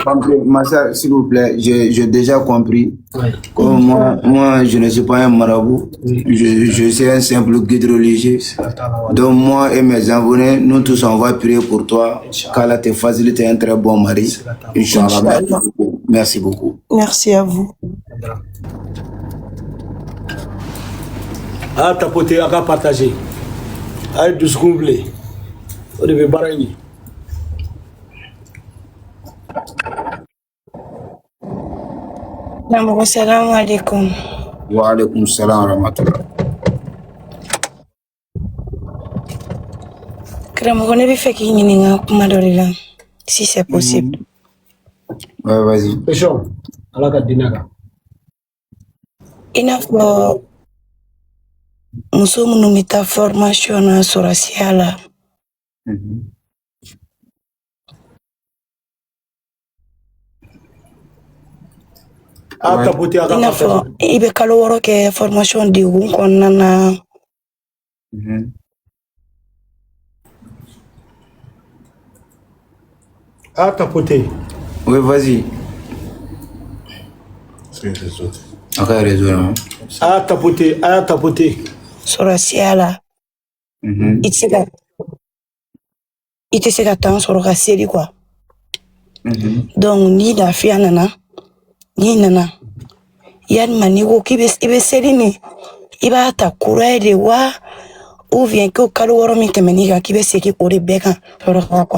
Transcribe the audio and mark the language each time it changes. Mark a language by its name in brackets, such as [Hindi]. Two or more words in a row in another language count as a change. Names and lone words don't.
[French] Ma soeur, s'il vous plaît, j'ai déjà compris. Comme moi, je ne suis pas un marabout, je suis un simple guide religieux. Donc moi et mes abonnés, nous tous on va prier pour toi, qu'Allah te facilite un très bon mari. Inch'Allah. Merci beaucoup. Merci à vous. A tapoter, [Bambara] a ka partager. A ye dusukun bilen o de bɛ baara in ɲɛ. [Arabic] Namoko salam alaikum. Wa alaikum salam wa rahmatullah. [Bambara] Karamɔgɔ ne bɛ fɛ k'i ɲininka kuma dɔ de la [French] si c'est possible. Ouais, vas-y. Question. [Bambara] Ala ka dinɛ kan. I n'a fɔ muso minnu bɛ taa formation na sɔrɔsiya la. I n'a fɔ i bɛ kalo 6 kɛ formation degun kɔnɔna na. [French] A tapoter. Oui, vas-y. Ok, réseau. A tapoter, a tapoter. [Bambara] Sɔrɔsiya la. I tɛ se ka temps sɔrɔ ka seli quoi. Donc ni lafiya nana, n'i nana yalima n'i ko k'i bɛ seli nin i b'a ta kura de wa [French] ou bien [Bambara] ko kalo 6 min tɛmɛn'i kan k'i bɛ segin o de bɛɛ kan sɔrɔ quoi.